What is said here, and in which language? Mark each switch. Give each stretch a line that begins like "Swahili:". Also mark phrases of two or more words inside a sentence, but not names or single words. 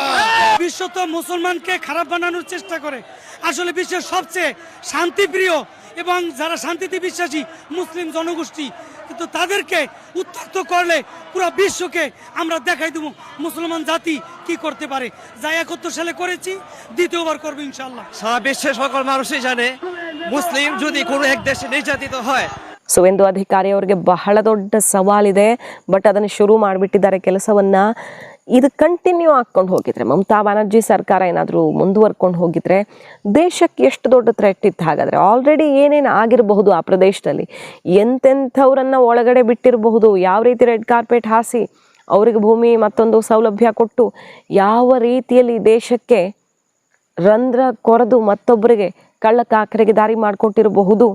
Bangla: বিশ্ব তো মুসলমানকে খারাপ বানানোর চেষ্টা করে, আসলে বিশ্বের সবচেয়ে শান্তিপ্রিয় এবং যারা শান্তিতে বিশ্বাসী মুসলিম জনগোষ্ঠী, কিন্তু তাদেরকে উত্তক্ত করলে পুরো বিশ্বকে আমরা দেখাই দেবো মুসলমান জাতি কি করতে পারে। যা 71 সালে করেছি, দ্বিতীয়বার করবো ইনশাআল্লাহ। সারা বিশ্বের সকল মানুষই জানে, মুসলিম যদি কোনো এক দেশে নির্যাতিত হয়,
Kannada: ಸುವೇಂದು ಅಧಿಕಾರಿ ಅವರಿಗೆ ಬಹಳ ದೊಡ್ಡ ಸವಾಲಿದೆ. ಬಟ್ ಅದನ್ನು ಶುರು ಮಾಡಿಬಿಟ್ಟಿದ್ದಾರೆ ಕೆಲಸವನ್ನು. ಇದು ಕಂಟಿನ್ಯೂ ಹಾಕ್ಕೊಂಡು ಹೋಗಿದ್ರೆ, ಮಮತಾ ಬ್ಯಾನರ್ಜಿ ಸರ್ಕಾರ ಏನಾದರೂ ಮುಂದುವರ್ಕೊಂಡು ಹೋಗಿದ್ರೆ ದೇಶಕ್ಕೆ ಎಷ್ಟು ದೊಡ್ಡ ಥ್ರೆಟ್ ಇತ್ತು ಹಾಗಾದರೆ. ಆಲ್ರೆಡಿ ಏನೇನು ಆಗಿರಬಹುದು ಆ ಪ್ರದೇಶದಲ್ಲಿ, ಎಂತೆಂಥವ್ರನ್ನು ಒಳಗಡೆ ಬಿಟ್ಟಿರಬಹುದು, ಯಾವ ರೀತಿ
English: red carpet
Kannada: ಹಾಸಿ ಅವರಿಗೆ ಭೂಮಿ ಮತ್ತೊಂದು ಸೌಲಭ್ಯ ಕೊಟ್ಟು ಯಾವ ರೀತಿಯಲ್ಲಿ ದೇಶಕ್ಕೆ ರಂಧ್ರ ಕೊರೆದು ಮತ್ತೊಬ್ಬರಿಗೆ ಕಳ್ಳಕಾಕರಿಗೆ ದಾರಿ ಮಾಡಿಕೊಟ್ಟಿರಬಹುದು.